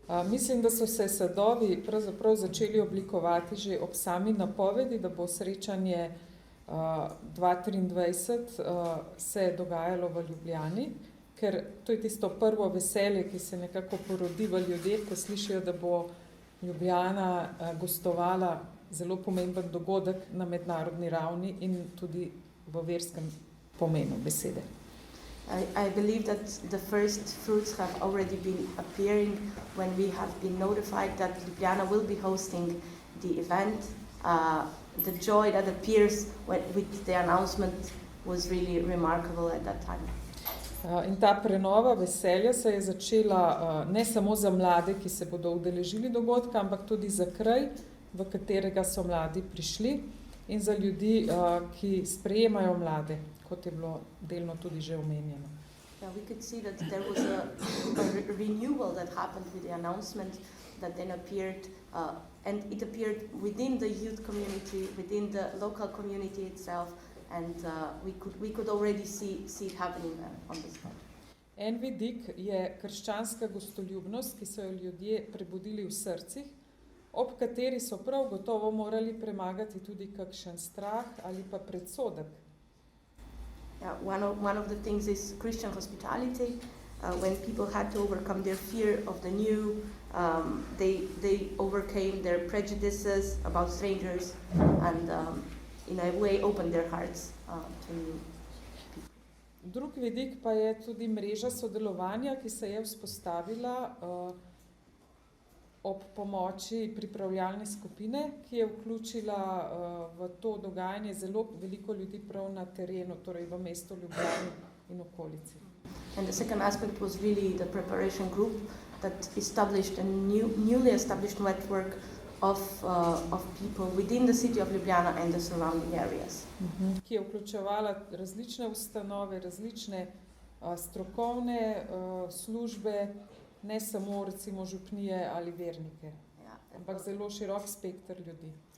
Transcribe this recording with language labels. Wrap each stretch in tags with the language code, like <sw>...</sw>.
<sl>Mislim, da so se sadovi pravzaprav začeli oblikovati že ob sami napovedi, da bo srečanje 2023 se dogajalo v Ljubljani, ker to je tisto prvo veselje, ki se nekako porodi v ljudeh, ko slišijo, da bo Ljubljana gostovala zelo pomemben dogodek na mednarodni ravni in tudi v verskem pomenu besede.</sl> <en>I believe that the first fruits have already been appearing when we have been notified that Ljubljana will be hosting the event. The joy that appears with the announcement was really remarkable at that time.</en> <sl>In ta prenova veselja se je začela ne samo za mlade, ki se bodo udeležili dogodka, ampak tudi za kraj, v katerega so mladi prišli, in za ljudi, ki sprejemajo mlade, kot je bilo delno tudi že omenjeno.</sl> <en>Yeah, we could see that there was a renewal that happened with the announcement that then appeared, and it appeared within the youth community, within the local community itself, and we could already see it happening on the spot.</en> <sl>En vidik je krščanska gostoljubnost, ki so jo ljudje prebudili v srcih, ob kateri so prav gotovo morali premagati tudi kakšen strah ali pa predsodek.</sl> <en>Yeah, one of the things is Christian hospitality. When people had to overcome their fear of the new, they overcame their prejudices about strangers and in a way opened their hearts to new people.</en> <sl>Drug vidik pa je tudi mreža sodelovanja, ki se je vzpostavila ob pomoči pripravljalne skupine, ki je vključila v to dogajanje zelo veliko ljudi prav na terenu, torej v mestu Ljubljani in okolici.</sl> <en>And the second aspect was really the preparation group that established a newly established network of people within the city of Ljubljana and the surrounding areas.</en> <sl>Ki je vključevala različne ustanove, različne strokovne službe, ne samo recimo župnije ali vernike, ampak zelo širok spekter ljudi.</sl>